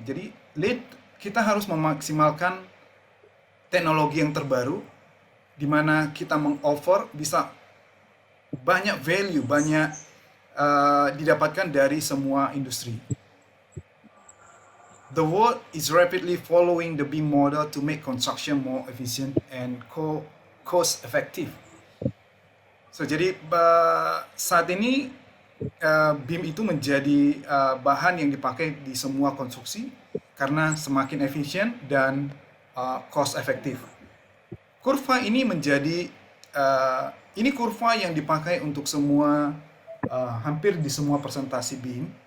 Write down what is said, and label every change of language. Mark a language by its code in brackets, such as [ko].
[id] Jadi kita harus memaksimalkan teknologi yang terbaru, di mana kita meng-offer bisa banyak value, banyak didapatkan dari semua industri. [en] The world is rapidly following the BIM model to make construction more efficient and cost effective. [id] So jadi saat ini BIM itu menjadi bahan yang dipakai di semua konstruksi, karena semakin efisien dan cost efektif. Kurva ini menjadi ini kurva yang dipakai untuk semua hampir di semua presentasi BIM.